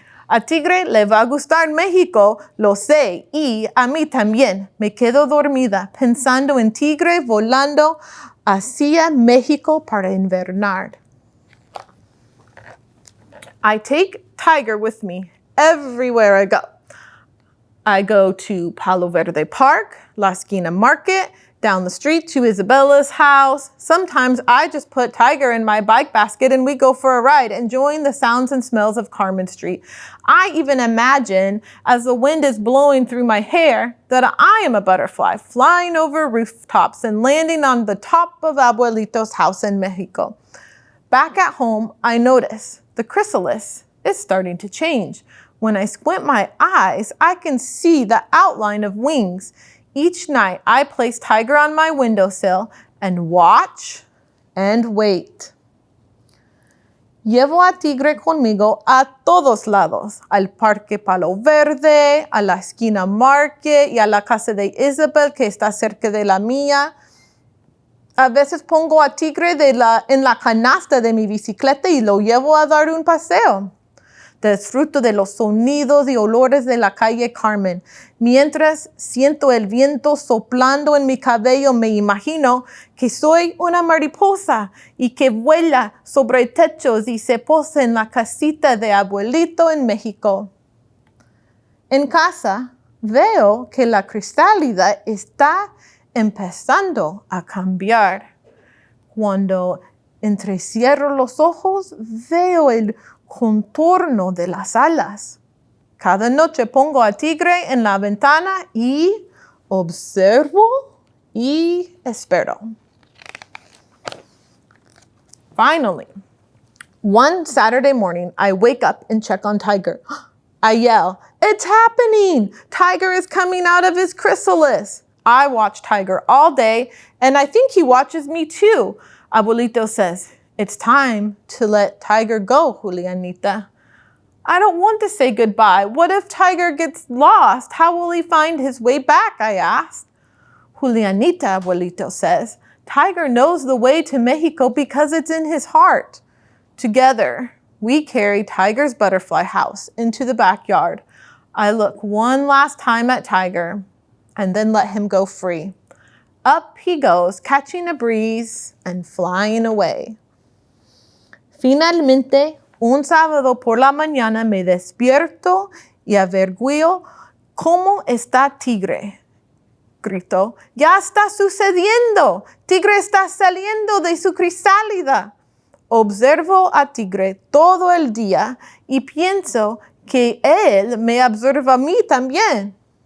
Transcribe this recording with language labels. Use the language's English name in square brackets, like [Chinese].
[Spanish] A Tigre le va a gustar México, lo sé, y a mí también. Me quedo dormida pensando en Tigre volando hacia México para invernar. [English] I take Tiger with me everywhere I go. I go to Palo Verde Park, La Esquina Market, down the street to Isabella's house. Sometimes I just put Tiger in my bike basket and we go for a ride, enjoying the sounds and smells of Carmen Street. I even imagine, as the wind is blowing through my hair, that I am a butterfly flying over rooftops and landing on the top of Abuelito's house in Mexico. Back at home, I notice the chrysalis is starting to change. When I squint my eyes, I can see the outline of wings. Each night, I place Tiger on my windowsill and watch and wait. [Spanish] Llevo a Tigre conmigo a todos lados, al Parque Palo Verde, a la Esquina Market y a la casa de Isabel que está cerca de la mía. A veces pongo a Tigre en la canasta de mi bicicleta y lo llevo a dar un paseo. Disfruto de los sonidos y olores de la calle Carmen. Mientras siento el viento soplando en mi cabello, me imagino que soy una mariposa y que vuela sobre techos y se posa en la casita de Abuelito en México. En casa, veo que la crisálida está empezando a cambiar. Cuando entrecierro los ojos, veo el contorno de las alas. Cada noche pongo a Tigre en la ventana y observo y espero. [English] Finally, one Saturday morning, I wake up and check on Tiger. I yell, "It's happening! Tiger is coming out of his chrysalis." I watch Tiger all day, and I think he watches me too. Abuelito says, "It's time to let Tiger go, Julianita." I don't want to say goodbye. What if Tiger gets lost? How will he find his way back? I asked. Julianita, Abuelito says, Tiger knows the way to Mexico because it's in his heart. Together, we carry Tiger's butterfly house into the backyard. I look one last time at Tiger and then let him go free. Up he goes, catching a breeze and flying away. [Spanish] Finalmente, un sábado por la mañana me despierto y averiguo cómo está Tigre. Gritó, ya está sucediendo. Tigre está saliendo de su crisálida. Observo a Tigre todo el día y pienso que él me observa a mí también.